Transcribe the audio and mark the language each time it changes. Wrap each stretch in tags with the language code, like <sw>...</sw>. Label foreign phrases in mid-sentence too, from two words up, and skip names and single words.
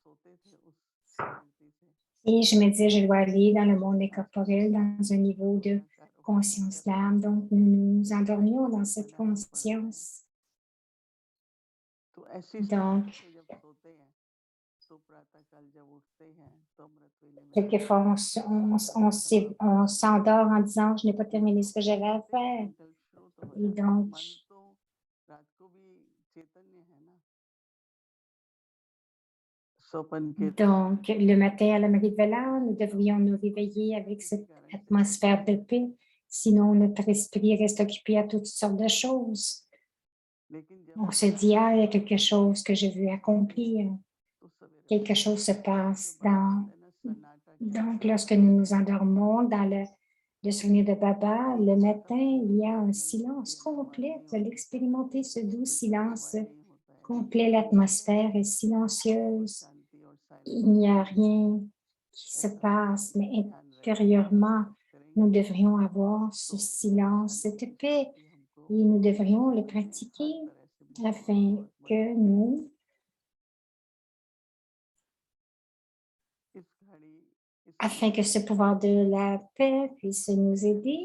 <fr>Et je me disais, je dois aller dans le monde incorporel, dans un niveau de conscience d'âme. Donc, nous nous endormions dans cette conscience. Donc,</fr> <hi>प्रातःकाल जब उठते हैं तो अमृत वेले में</hi> <fr>Quelquefois, on s'endort en disant, je n'ai pas terminé ce que j'avais à</fr> <hi>कहते हैं</hi> <fr>faire.</fr> <hi>संकल्प शुरू तो हो</hi> <fr>Et</fr> <hi>जाता है,</hi> <fr>donc,</fr> <hi>मन तो रात को भी चैतन्य है ना, स्वपन के</hi> <fr>le matin à la Marie-de-Valère, nous devrions nous réveiller avec cette atmosphère de paix. Sinon, notre esprit reste occupé à toutes sortes de choses.</fr> <hi>लेकिन जब</hi> <fr>On se dit, ah, il y a quelque chose que je veux accomplir.</fr> <hi>तो सवेरे</hi> <fr>Quelque chose se</fr> <hi>जो</hi> <fr>passe</fr> <hi>बाबा</hi> <fr>dans...</fr> <hi>कहते हैं ना सन्नाटा</hi> <fr>Donc, lorsque nous nous endormons dans le souvenir de Baba, le matin, il y a un silence complet. Vous allez expérimenter ce doux silence complet. L'atmosphère est silencieuse.</fr> <hi>शांति और</hi> <fr>Il n'y a rien qui se passe, mais intérieurement, nous devrions avoir ce silence, cette paix, et nous devrions le pratiquer afin que nous, afin que ce pouvoir de la paix puisse nous aider.</fr>